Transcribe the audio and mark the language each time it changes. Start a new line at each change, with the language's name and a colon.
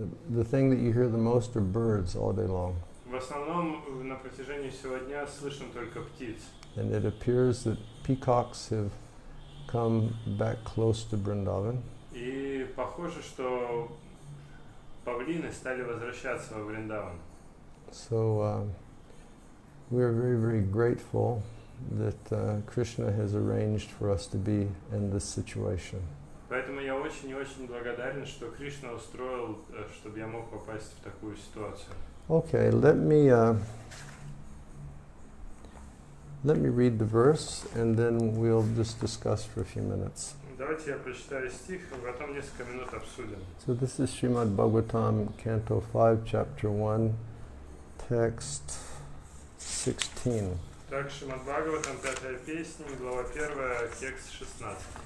English: The thing that you hear the most are birds all day long.
Russian: В основном на протяжении всего дня слышим только птиц.
English: And it appears that peacocks have come back close to Vrindavan.
Russian: И похоже, что павлины стали возвращаться во Вриндаван.
English: So we are very, very grateful that Krishna has arranged for us to be in this situation.
Russian: Поэтому я очень и очень благодарен, что Кришна устроил, чтобы я мог попасть в такую ситуацию.
English: Okay, let me read the verse, and then we'll just discuss for a few minutes.
Russian: Давайте я прочитаю стих, а потом несколько минут обсудим.
English: So this is Srimad Bhagavatam, Canto 5, Chapter 1, Text 16.
Russian: Так, Шримад Бхагаватам, 5-я песня, глава 1, текст 16.